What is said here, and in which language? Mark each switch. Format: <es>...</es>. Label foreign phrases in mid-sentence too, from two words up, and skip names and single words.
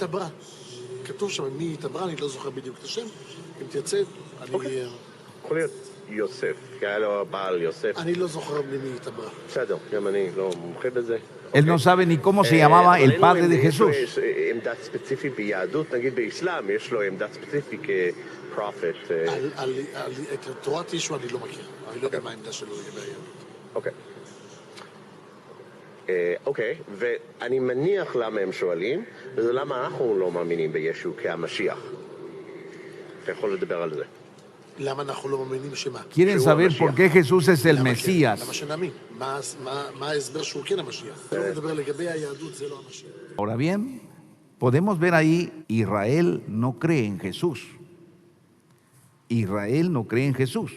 <es>Él no sabe ni cómo se llamaba el padre de Jesús.</es> <he>אוקיי, ואני מניח למה הם שואלים, וזה למה אנחנו לא מאמינים בישו כהמשיח. אתה יכול לדבר על זה.</he> <es>Quieren saber por qué Jesús es el Mesías. Ahora bien, podemos ver ahí, Israel no cree en Jesús. Israel no cree en Jesús.</es>